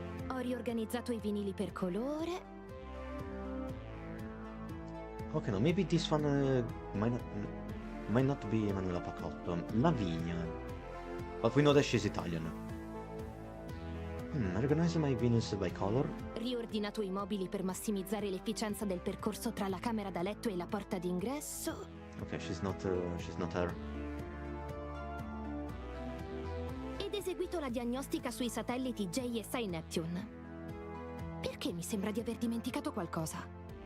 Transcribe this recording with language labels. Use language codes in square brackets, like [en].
[it] Ho riorganizzato i vinili per colore. [en] okay, no, maybe this one might not be Manuela Pacotto. Lavinia. But we know that she's Italian. I recognize my Venus by color. [it] Riordinato i mobili per massimizzare l'efficienza del percorso tra la camera da letto e la porta d'ingresso. [en] Okay, she's not her. [it] Ed eseguito la diagnostica sui satelliti JSI Neptune. Perché mi sembra di aver dimenticato qualcosa?